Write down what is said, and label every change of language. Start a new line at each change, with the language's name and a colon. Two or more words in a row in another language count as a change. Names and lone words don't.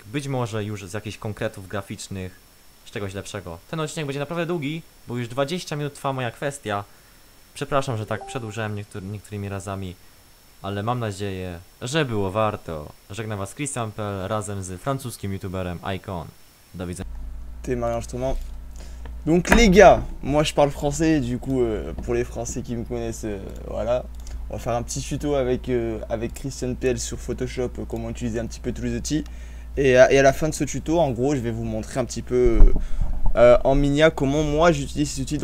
Polish: Być może już z jakichś konkretów graficznych. Z czegoś lepszego. Ten odcinek będzie naprawdę długi, bo już 20 minut trwa moja kwestia. Przepraszam, że tak przedłużyłem niektórymi razami. Ale mam nadzieję, że było warto. Żegnam was Christian.pl razem z francuskim youtuberem Icon. Do widzenia.
French: Enregistrement. Donc les gars, moi je parle français, du coup pour les français qui me connaissent, voilà. On va faire un petit tuto avec Christian.pl sur Photoshop, comment utiliser un petit peu tous les outils. Et à la fin de ce tuto, en gros, je vais vous montrer un petit peu en Minia comment moi j'utilise ces outils.